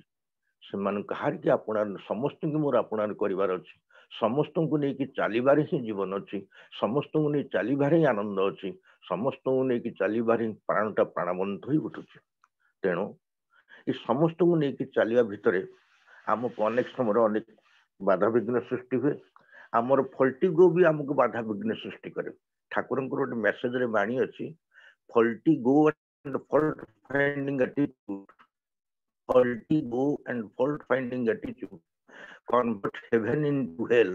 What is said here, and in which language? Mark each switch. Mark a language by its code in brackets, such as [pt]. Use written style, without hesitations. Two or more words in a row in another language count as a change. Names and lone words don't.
[or] ସେମାନେ କାହାରିକି ସମସ୍ତଙ୍କୁ ମୋର ଆପଣାର କରିବାର ଅଛି, ସମସ୍ତଙ୍କୁ ନେଇକି ଚାଲିବାରେ ହିଁ ଜୀବନ ଅଛି, ସମସ୍ତଙ୍କୁ ନେଇ ଚାଲିବାରେ ହିଁ ଆନନ୍ଦ ଅଛି, ସମସ୍ତଙ୍କୁ ନେଇକି ଚାଲିବାରେ ହିଁ ପ୍ରାଣଟା ପ୍ରାଣବନ୍ତ ହୋଇ ଉଠୁଛି। ତେଣୁ ଏ ସମସ୍ତଙ୍କୁ ନେଇକି ଚାଲିବା ଭିତରେ ଆମକୁ ଅନେକ ସମୟରେ ଅନେକ ବାଧାବିଘ୍ନ ସୃଷ୍ଟି ହୁଏ। ଆମର ଫଲ୍ଟିଗୋ ବି ଆମକୁ ବାଧାବିଘ୍ନ ସୃଷ୍ଟି କରେ। ଠାକୁରଙ୍କର ଗୋଟେ ମେସେଜରେ ବାଣୀ ଅଛି, ଫଲ୍ଟିଗୋ [en] and fault finding attitude, faulty-go and fault-finding attitude convert heaven into hell.